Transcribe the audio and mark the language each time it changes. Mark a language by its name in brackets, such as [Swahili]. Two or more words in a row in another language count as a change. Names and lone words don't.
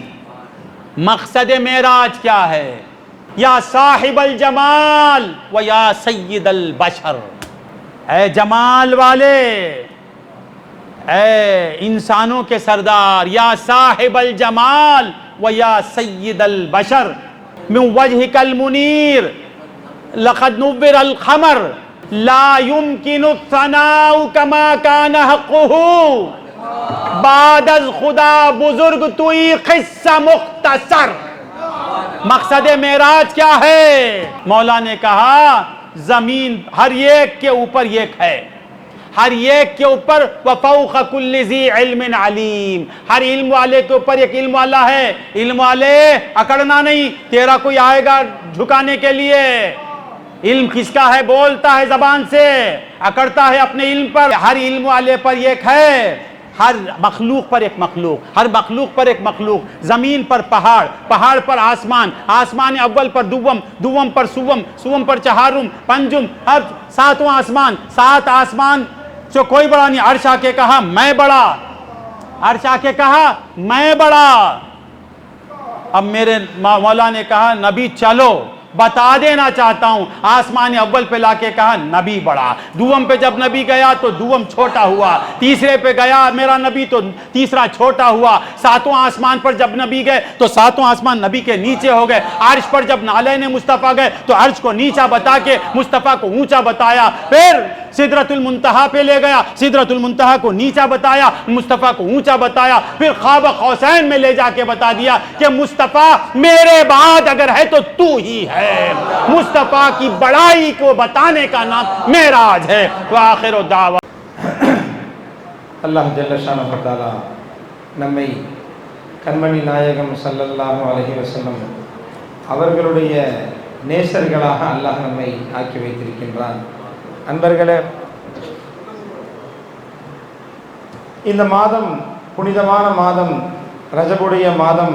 [Urdu] مقصد معراج کیا ہے؟ [Arabic] یا صاحب الجمال و یا سید البشر، [Urdu] اے جمال والے، اے انسانوں کے سردار، [Arabic] یا صاحب الجمال و یا سید البشر، من وجهک المنیر لقد نور القمر لا يمكن الثناء كما كان حقه، [Persian] بعد از خدا بزرگ توئی قصہ مختصر۔ [Urdu] مقصد معراج کیا ہے؟ مولا نے کہا زمین ہر ایک کے اوپر ایک ہے، ہر ایک کے اوپر [Arabic] وفوق کل ذی علم علیم، [Urdu] ہر علم والے کے اوپر ایک علم والا ہے۔ علم والے اکڑنا نہیں، تیرا کوئی آئے گا جھکانے کے لیے۔ علم کس کا ہے؟ بولتا ہے زبان سے، اکڑتا ہے اپنے علم پر۔ ہر علم والے پر ایک ہے، ہر مخلوق پر ایک مخلوق، ہر مخلوق پر ایک مخلوق۔ زمین پر پہاڑ، پہاڑ پر آسمان، آسمان اول پر دوم، دوم پر سوم، سوم پر چہارم، پنجم، ہر ساتواں آسمان، سات آسمان جو کوئی بڑا نہیں۔ عرش آ کے کہا میں بڑا، عرش آ کے کہا میں بڑا۔ اب میرے مولا نے کہا نبی چلو بتا دینا چاہتا ہوں، آسمان اول پہ لا کے کہا نبی بڑا، دوم پہ جب نبی گیا تو دوم چھوٹا ہوا، تیسرے پہ گیا میرا نبی تو تیسرا چھوٹا ہوا، ساتواں آسمان پر جب نبی گئے تو ساتواں آسمان نبی کے نیچے ہو گئے، عرش پر جب نالین مصطفیٰ گئے تو عرش کو نیچا بتا کے مصطفیٰ کو اونچا بتایا، پھر سدرۃ المنتہیٰ پہ لے گیا، سدرۃ المنتہیٰ کو نیچا بتایا، مصطفیٰ کو اونچا بتایا، پھر خواب کوسین میں لے جا کے بتا دیا کہ مصطفیٰ میرے بعد اگر ہے تو تو ہی ہے. مصطفیٰ کی بڑائی کو بتانے کا نام معراج ہے. [Arabic] و آخر دعوا [Tamil] அல்லாஹ் [Arabic] جل شأنه و تعالى [Tamil] நம்மை கண்மணி நாயகம் [Arabic] صلى الله عليه وسلم [Tamil] அவர்களுடைய நேசர்களாக அல்லாஹ் நம்மை ஆக்கி வைத்திருக்கின்றான். அன்பர்களே, இந்த மாதம் புனிதமான மாதம், ரஜபுடைய மாதம்.